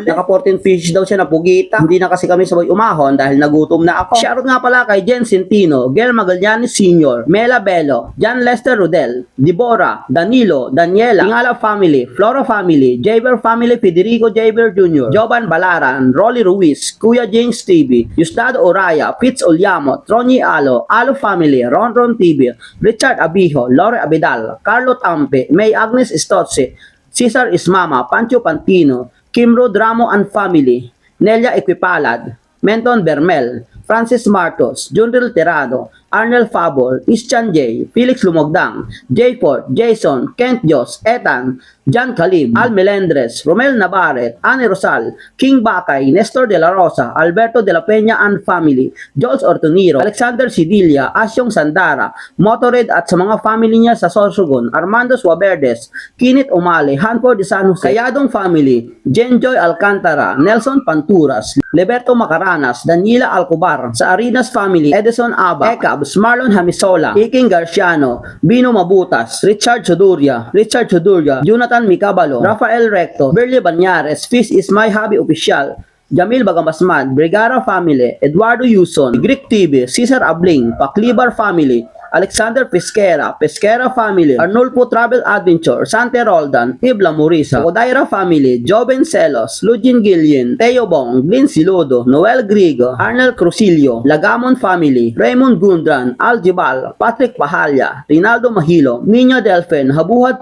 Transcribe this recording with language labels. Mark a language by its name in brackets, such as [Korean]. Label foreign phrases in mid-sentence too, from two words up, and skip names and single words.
[Filipino] Naka 14 fish daw siya na pugita. Hindi na kasi kami sabay umahon dahil nagutom na ako. Shoutout nga pala kay Jen Centino, Gel Magallanes Sr., Mela Bello, John Lester Rodel, Deborah, Danilo, Daniela, Ingala Family, Flora Family, Jaber Family, Federico Jaber Jr., Jovan Balaran, Rolly Ruiz, Kuya James TV, Yustado Oraya, Fitz Olyamo, Tronyi Alo, Alo Family, Ron TV, Richard Abijo, Lore Abidal, Carlo Tampe, May Agnes Stotze, Cesar Ismama, Pancho Pantino, Kimro Dramo and Family, Nelia Equipalad, Menton Bermel, Francis Martos, Junril Terado, Arnel Fabol, Ischan J, Felix Lumogdang, J. Ford, Jason, Kent Jos, Ethan, John Calib, Al Melendres, Romel Navarret, Anne Rosal, King Bakay, Nestor de la Rosa, Alberto de la Peña and Family, Jules Ortoniro, Alexander Sidilia, Asyong Sandara, Motored at sa mga family niya sa Sorsogon, Armando Suaverdes, Kinit Umale, Hanford de San Jose, Kayadong Family, Jenjoy Alcantara, Nelson Panturas, Leberto Macaranas, Daniela Alcobar, sa Arinas Family, Edison Aba, Ekabs, Marlon Hamisola, Iking Garciano, Bino Mabutas, Richard Choduria, Jonathan Micabalo, Rafael Recto, Berlie Banyares, Fish is my hobby official, Jamil Bagamasmad, Brigara Family, Eduardo Yuson, Greek TV, Cesar Abling, Paklibar Family, Alexander Pesquera, Pesquera Family, Arnulfo Travel Adventure, Sante Roldan, Ibla Murisa, Odaira Family, Joven Celos, Lugin Gillian, Teo Bong, Glyn Silodo, Noel Grigo, Arnel Crucilio, Lagamon Family, Raymond Gundran, Aljibal, Patrick Pahalya, Rinaldo Mahilo, Nino Delphin, Habuhat